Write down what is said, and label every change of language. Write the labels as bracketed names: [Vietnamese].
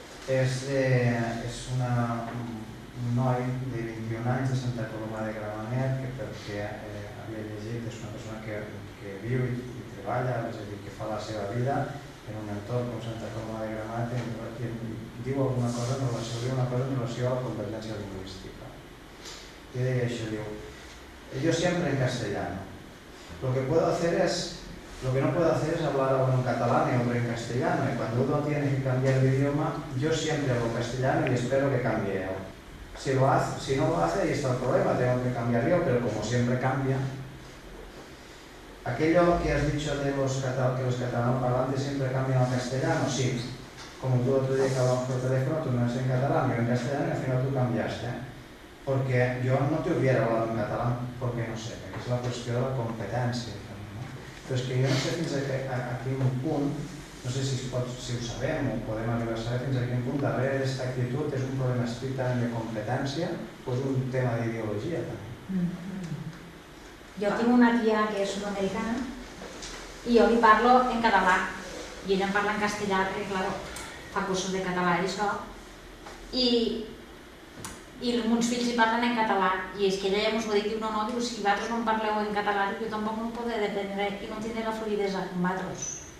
[Catalan] És un noi de 21 anys de Santa Coloma de Gramenet que perquè havia llegit, és una persona que viu i treballa, és a dir, que fa la seva vida en un entorn com Santa Coloma de Gramenet i diu alguna cosa en relació a la competència lingüística. I deia això, diu, [Spanish] yo siempre en castellano. Lo que no puedo hacer es hablar ahora en catalán y otro en castellano, y cuando uno tiene que cambiar de idioma, yo siempre hablo castellano y espero que cambie él. Si no lo hace, ahí está el problema, tengo que cambiar yo, pero como siempre cambia. Aquello que has dicho de que los catalanos parlantes siempre cambian al castellano, sí. Como tú otro día que hablamos por teléfono, tú no eres en catalán, yo en castellano y al final tú cambiaste. Porque yo no te hubiera hablado en catalán, porque no sé, es la cuestión de la competencia. [Catalan] Però és que jo no sé fins a quin punt, no sé si ho sabem o podem arribar a saber fins a quin punt darrere d'aquesta actitud és un problema estrictament de competència o és un tema d'ideologia també. Jo tinc una tia que és sud-americana i jo li parlo en català i ella em parla en castellà perquè, clar, fa cursos de català i això i els meus fills hi parlen en català i és que ella ja ens ho ha dit, diu, no, si vosaltres no en parleu en català, jo tampoc no ho podré dependre i no tindré la fluidesa com vosaltres.